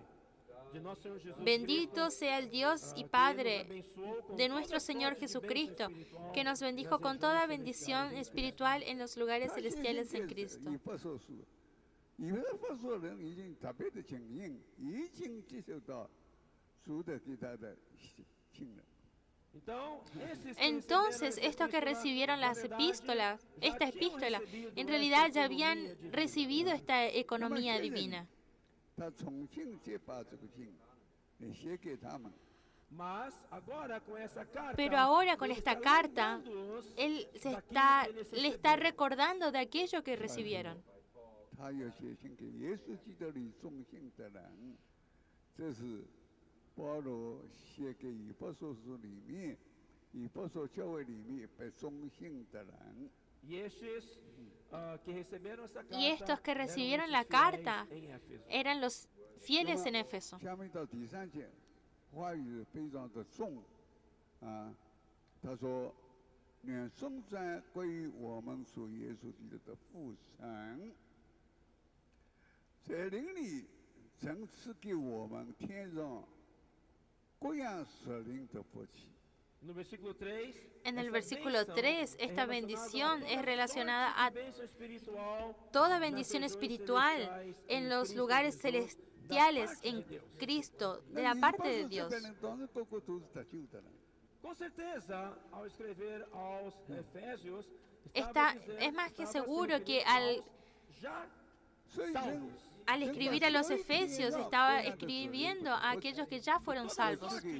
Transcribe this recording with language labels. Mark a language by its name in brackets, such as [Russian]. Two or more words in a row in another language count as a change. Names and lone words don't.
[Spanish] Bendito sea el Dios y Padre de nuestro Señor Jesucristo, que nos bendijo con toda bendición espiritual en los lugares celestiales en Cristo. [Chinese] 以弗所人已经特别的承认，已经接受到主的给他的信任。 [Spanish] Entonces, estos que recibieron las epístolas, esta epístola, en realidad ya habían recibido esta economía divina. [Chinese] 他重新再把这个信写给他们。 [Spanish] Pero ahora con esta carta, él le está recordando de aquello que recibieron. [Chinese] 他要写信给耶稣基督里忠信的人，这是保罗写给以弗所书里面、以弗所教会里面被忠信的人。 [Spanish] Y estos que recibieron la carta eran los fieles en Éfeso. [Chinese] 下面到第3节，话语非常的重啊。他说：“愿颂赞归于我们主耶稣基督的父神，在灵里曾赐给我们天上各样属灵的福气。” [Spanish] En el versículo 3, esta bendición es relacionada a toda bendición espiritual en los lugares celestiales en Cristo, de la parte de Dios. Es más que seguro que al escribir a los Efesios estaba escribiendo a aquellos que ya fueron salvos.